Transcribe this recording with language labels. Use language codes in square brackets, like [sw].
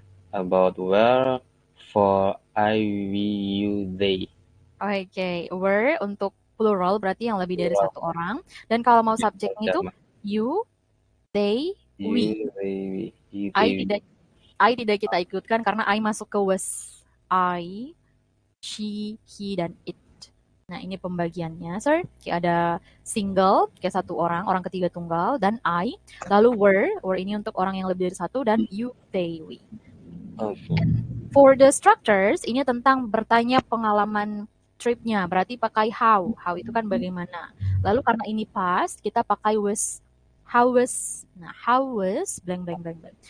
[en] about where for I, we, you, they. [id] Oke, were untuk plural berarti yang lebih dari satu orang. Dan kalau mau subjeknya itu you, they, we. [en] You, they, we. You, I they, we. [id] tidak kita ikutkan karena I masuk ke was. I, she, he, dan it. Nah, ini pembagiannya, sir. Ada single, kayak satu orang, orang ketiga tunggal, dan I. Lalu were ini untuk orang yang lebih dari satu, dan you, they, we. [en] Okay. For the structures, [id] ini tentang bertanya pengalaman tripnya. Berarti pakai how. How itu kan bagaimana. Lalu karena ini past, kita pakai was. How was. Nah, how was blank, blank, blank, blank.